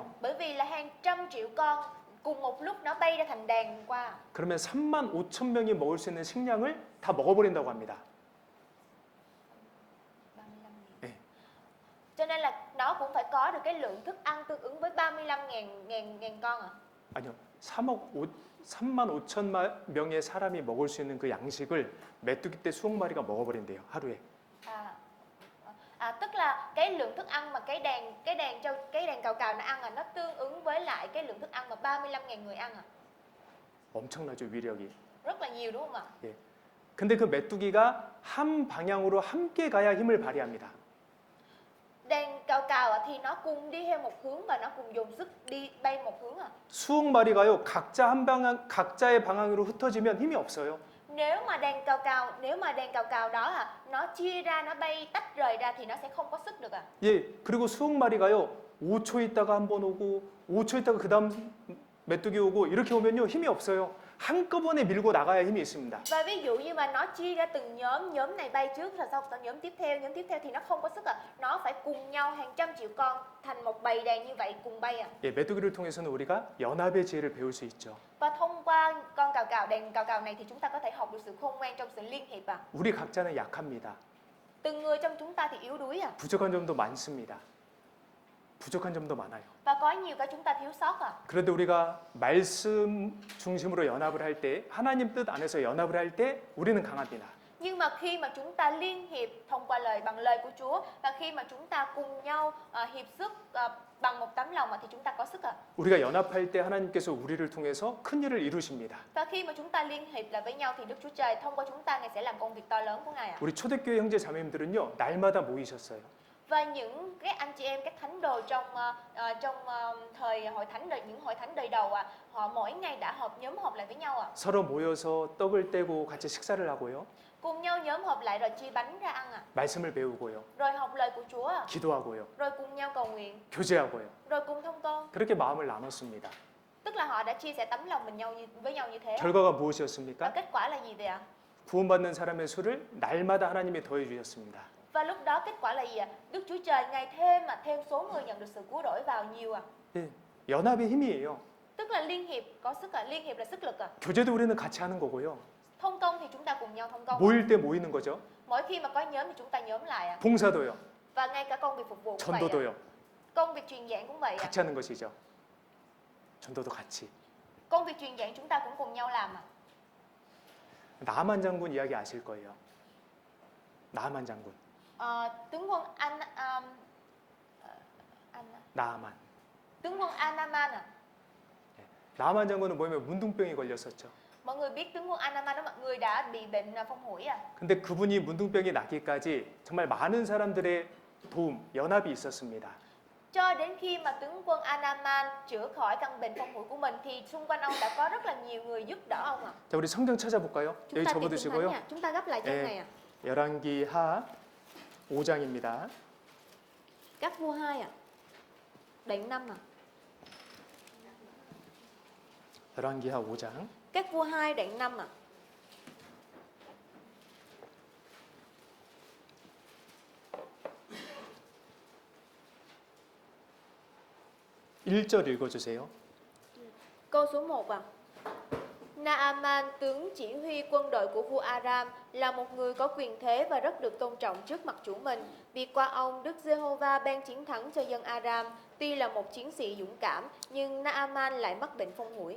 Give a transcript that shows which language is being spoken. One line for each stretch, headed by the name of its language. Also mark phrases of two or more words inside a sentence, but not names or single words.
Vietnamese: Bởi vì là hàng trăm triệu con cùng một lúc nó bay ra thành đàn qua.
Korean: 그러면 3만 5천 명이 먹을 수 있는 식량을 다 먹어버린다고 합니다. 35.000. 예.
Vietnamese: Cho nên là nó cũng phải có được cái lượng thức ăn tương ứng với 35.000 con ạ.
Korean: 아니요. 3만 5천 명의 사람이 먹을 수 있는 그 양식을 메뚜기 떼 수억 마리가 먹어버린대요. 하루에.
Vietnamese: Tức là cái lượng thức ăn mà cái đàn cào cào nó ăn nó tương ứng với lại cái lượng thức ăn mà 35.000 người ăn
Korean: 엄청나죠, 위력이.
Vietnamese: Rất là nhiều đúng không ạ?
Korean: 예. 근데 그 메뚜기가 한 방향으로 함께 가야 힘을 발휘합니다.
Vietnamese: Đàn cào cào thì nó cùng đi theo một hướng và nó cùng dùng sức đi bay một hướng
Korean: 수억 마리가요, 각자의 방향으로 흩어지면 힘이 없어요.
Vietnamese: Nếu mà đàn cào cào đó nó chia ra, nó bay tách rời ra thì nó sẽ không có sức được
Korean: 예, 그리고 수억 마리가요, 5초 있다가 한 번 오고, 5초 있다가 그 다음 메뚜기 오고, 이렇게 오면요, 힘이 없어요. 한꺼번에 밀고 나가야 힘이 있습니다.
Vietnamese: Và ví dụ như mà nó chia ra từng nhóm này bay trước rồi sau nhóm tiếp theo thì nó không có sức Nó phải cùng nhau hàng trăm triệu con thành một bầy đàn như vậy cùng bay
Korean: 예, 메뚜기를 통해서는 우리가 연합의 지혜를 배울 수 있죠.
Vietnamese: Và thông qua con đàn cào cào này thì chúng ta có thể học được sự khôn ngoan trong sự liên hiệp
Korean: 우리 각자는 약합니다.
Vietnamese: Từng người trong chúng ta thì yếu đuối
Korean: 부족한 점도 많습니다. 부족한 점도 많아요.
Vietnamese: Và có nhiều cái chúng ta thiếu sót
Korean: 그런데 우리가 말씀 중심으로 연합을 할 때, 하나님 뜻 안에서 연합을 할 때 우리는 강합니다.
Vietnamese: Nhưng mà khi mà chúng ta liên hiệp thông qua bằng lời của Chúa và khi mà chúng ta cùng nhau hiệp sức bằng một tấm lòng thì chúng ta có sức
Korean: 우리가 연합할 때 하나님께서 우리를 통해서 큰 일을 이루십니다.
Vietnamese: Và khi mà chúng ta liên hiệp lại với nhau thì Đức Chúa Trời thông qua chúng ta Ngài sẽ làm công việc to lớn của Ngài
Korean: 우리 초대교회 형제 자매님들은요, 날마다 모이셨어요.
Vietnamese: Và những cái anh chị em các thánh đồ trong thời hội thánh những hội thánh đời đầu họ mỗi ngày đã nhóm họp lại với nhau
Korean: 서로 모여서 떡을 떼고 같이 식사를 하고요.
Vietnamese: cùng nhau nhóm họp lại rồi chia bánh ra ăn
Korean: 말씀을 배우고요.
Vietnamese: rồi học lời của Chúa
Korean: 기도하고요.
Vietnamese: rồi cùng nhau cầu nguyện
Korean: 교제하고요.
Vietnamese: rồi cùng thông công
Korean: 그렇게 마음을 나눴습니다.
Vietnamese: Tức là họ đã chia sẻ tấm lòng với nhau như thế
Korean: 결과가
Vietnamese: và
Korean: 무엇이었습니까?
Vietnamese: kết quả là gì vậy ạ?
Korean: 구원받는 사람의 수를 날마다 하나님이 더해 주셨습니다.
Vietnamese: Và lúc đó kết quả là gì ạ? Đức Chúa Trời Ngài thêm số người nhận được sự cứu rỗi vào nhiều
Korean: 예, 연합의 힘이에요.
Vietnamese: Tức là liên hiệp có sức liên hiệp là sức lực
Korean: 교제도 우리는 같이 하는 거고요.
Vietnamese: Thông công thì chúng ta cùng nhau thông công
Korean: 모일 때 모이는 거죠.
Vietnamese: Mỗi khi mà có nhóm thì chúng ta nhóm lại
Korean: 봉사도요.
Vietnamese: Và ngay cả công việc phục vụ cũng vậy
Korean: 전도도요.
Vietnamese: Công việc truyền giảng cũng vậy
Korean: 같이 하는 것이죠. 전도도 같이.
Vietnamese: Công việc truyền giảng chúng ta cũng cùng nhau làm
Korean: 나만 장군 이야기 아실 거예요. 나만 장군.
Vietnamese: Tướng quân
Korean: 나만.
Vietnamese: Tướng quân Anaman
Korean: 나만 장군은 뭐냐면 문둥병이 걸렸었죠.
Vietnamese: Mọi người biết tướng quân Anaman đó, mọi người đã bị bệnh phong hủi
Korean: 근데 그분이 문둥병이 낫기까지 정말 많은 사람들의 도움, 연합이 있었습니다.
Vietnamese: Cho đến khi mà tướng quân Anaman chữa khỏi căn bệnh phong hủi của mình thì xung quanh ông đã có rất là nhiều người giúp đỡ ông
Korean: 자, 우리 성경 찾아볼까요?
Vietnamese: Chúng
Korean: 여기
Vietnamese: ta tìm Kinh Thánh
Korean: 적어두시고요.
Vietnamese: nha. Chúng ta gấp lại trang này
Korean: 열왕기하 5장입니다.
Vietnamese: Các vua 2 ạ. Đoạn 5 ạ.
Korean: 열왕기하 5장
Vietnamese: Các vua 2 đoạn 5 ạ.
Korean: 1절 읽어주세요.
Vietnamese: Câu số 1 ạ. Naaman, tướng chỉ huy quân đội của vua Aram, là một người có quyền thế và rất được tôn trọng trước mặt chủ mình. Vì qua ông, Đức Giê-hô-va ban chiến thắng cho dân Aram. Tuy là một chiến sĩ dũng cảm, nhưng Naaman lại mắc bệnh phong hủi.